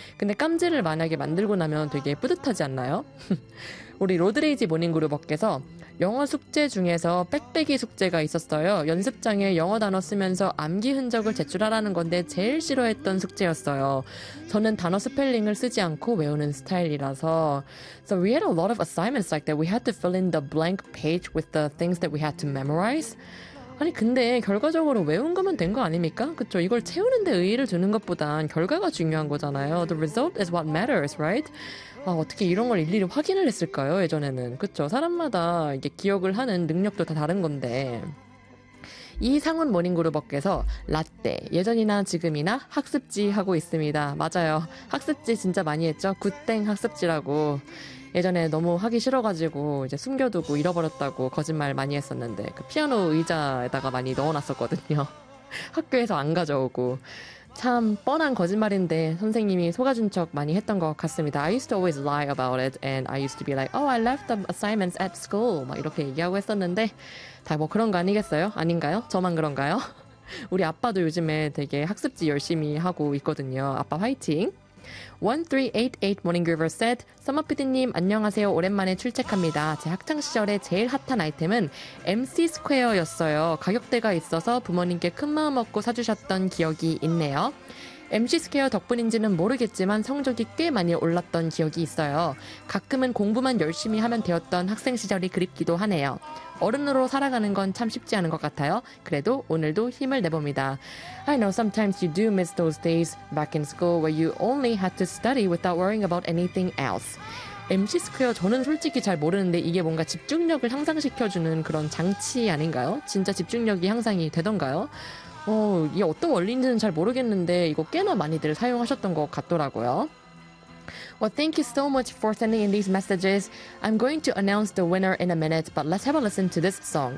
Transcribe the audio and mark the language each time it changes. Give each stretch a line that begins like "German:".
Korean: 근데 깜지를 만약에 만들고 나면 되게 뿌듯하지 않나요? 우리 로드레이지 모닝그룹업계에서 영어 숙제 중에서 빽빽이 숙제가 있었어요. 연습장에 영어 단어 쓰면서 암기 흔적을 제출하라는 건데 제일 싫어했던 숙제였어요. 저는 단어 스펠링을 쓰지 않고 외우는 스타일이라서.
English: So we had a lot of assignments like that. We had to fill in the blank page with the things that we had to memorize.
Korean: 아니, 근데 결과적으로 외운 거면 된거 아닙니까? 그쵸? 이걸 채우는데 의의를 두는 것보단 결과가 중요한 거잖아요.
English: The result is what matters, right?
Korean: 아, 어떻게 이런 걸 일일이 확인을 했을까요? 예전에는. 그쵸? 사람마다 이게 기억을 하는 능력도 다 다른 건데. 이상훈 모닝그룹업계에서 라떼, 예전이나 지금이나 학습지 하고 있습니다. 맞아요. 학습지 진짜 많이 했죠? 굿땡 학습지라고. 예전에 너무 하기 싫어가지고 이제 숨겨두고 잃어버렸다고 거짓말 많이 했었는데 그 피아노 의자에다가 많이 넣어놨었거든요. 학교에서 안 가져오고 참 뻔한 거짓말인데 선생님이 속아준 척 많이 했던 것 같습니다.
English: I used to always lie about it and I used to be like, oh, I left the assignments at school.
Korean: 막 이렇게 얘기하고 했었는데 다뭐 그런 거 아니겠어요? 아닌가요? 저만 그런가요? 우리 아빠도 요즘에 되게 학습지 열심히 하고 있거든요. 아빠 화이팅! 1388 모닝그루버 said, 써머피디님, 안녕하세요. 오랜만에 출첵합니다. 제 학창 시절에 제일 핫한 아이템은 MC 스퀘어였어요. 가격대가 있어서 부모님께 큰 마음 먹고 사주셨던 기억이 있네요. MC 스퀘어 덕분인지는 모르겠지만 성적이 꽤 많이 올랐던 기억이 있어요. 가끔은 공부만 열심히 하면 되었던 학생 시절이 그립기도 하네요. 어른으로 살아가는 건참 쉽지 않은 것 같아요. 그래도 오늘도 힘을 내봅니다.
English: I know sometimes you do miss those days back in school where you only had to study without worrying about anything else.
Korean: MC 스퀘어 저는 솔직히 잘 모르는데 이게 뭔가 집중력을 향상시켜주는 그런 장치 아닌가요? 진짜 집중력이 향상이 되던가요? 이게 어떤 원리인지는 잘 모르겠는데 이거 꽤나 많이들 사용하셨던 것 같더라고요.
English: Well, thank you so much for sending in these messages. I'm going to announce the winner in a minute, but let's have a listen to this song.